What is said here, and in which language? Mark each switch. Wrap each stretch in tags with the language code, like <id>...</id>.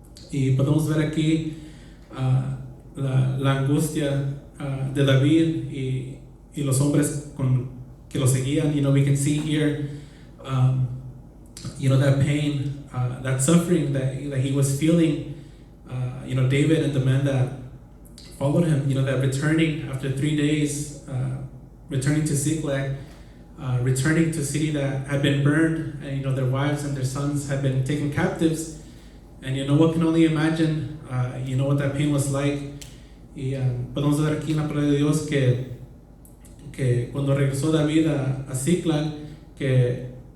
<es>Y podemos ver aquí la angustia de David y los hombres que lo seguían.</es> <en>We can see here, that pain, that suffering that he was feeling. David and the men that followed him, that returning after 3 days, returning to Ziklag, returning to a city that had been burned, and their wives and their sons had been taken captives. And what can only imagine, what that pain was like.</en> <es>Y podemos ver aquí en la palabra de Dios que cuando regresó David a Ziklag, que</es>